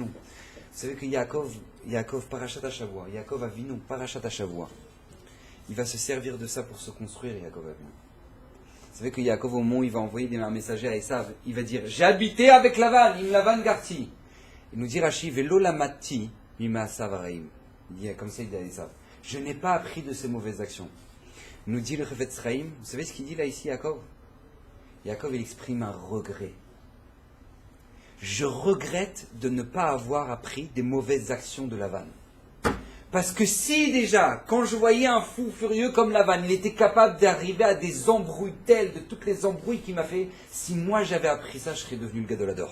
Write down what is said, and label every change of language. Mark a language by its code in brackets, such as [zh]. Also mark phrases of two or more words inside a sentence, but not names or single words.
[fr] Vous savez que Yaakov [he] פרשת השבוע, [fr] Yaakov Avinu, [he] פרשת השבוע, [fr] il va se servir de ça pour se construire, Yaakov Avinu. Vous savez que Yaakov, au moment où il va envoyer un messager à Esav, il va dire, j'ai habité avec Lavan, [he] עם לבן גרתי. [fr] Il nous dit Rashi, [he] ולא למדתי ממעשיו הרעים. [fr] Il dit comme ça, il dit à Esav, je n'ai pas appris de ses mauvaises actions. Il nous dit le Chafetz Chaim, vous savez ce qu'il dit là ici, Yaakov? Yaakov, il exprime un regret. Je regrette de ne pas avoir appris des mauvaises actions de Lavan. Parce que si déjà, quand je voyais un fou furieux comme Lavan, il était capable d'arriver à des embrouilles telles, de toutes les embrouilles qu'il m'a fait, si moi j'avais appris ça, je serais devenu le gadolador.